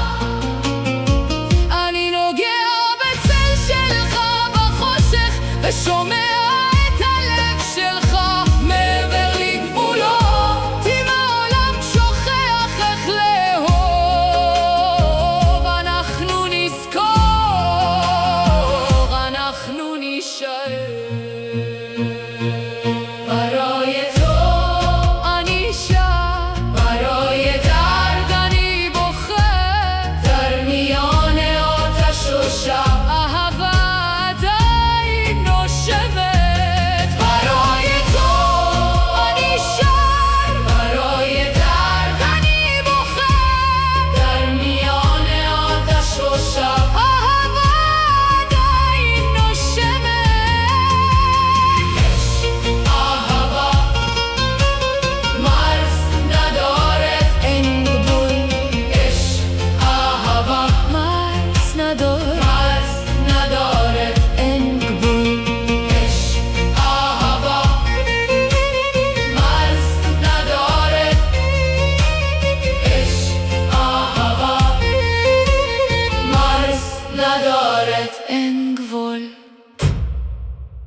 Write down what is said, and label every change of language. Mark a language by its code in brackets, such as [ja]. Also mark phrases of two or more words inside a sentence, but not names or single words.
[he] אני נוגע בצל שלך בחושך, ושומע את הלב שלך מעבר לגבולות. אם העולם שוכח איך לאהוב, אנחנו נזכור, אנחנו נישאר. [fa] برای تو [he] אני שם، [fa] برای درد [he] אני בוכה. [fa] در میان آتش و شب [he] אהבה עדיין נושמת. [fa] برای تو [he] אני שם، [fa] برای درد [he] אני בוכה. [fa] در میان آتش و شب [he] אהבה עדיין نושמת. [fa] אהבה مرز ندارد این گل، عشق אהבה مرز ندارد این گل. عشق אהבה مرز ندارد، عشق אהבה مرز ندارد این گل.